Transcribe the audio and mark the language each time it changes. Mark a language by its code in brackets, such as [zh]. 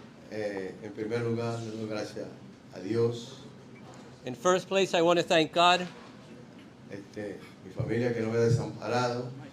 [es] En primer lugar, le doy gracias a Dios, [en] In first place, I want to thank God, [es] mi familia que no me ha desamparado,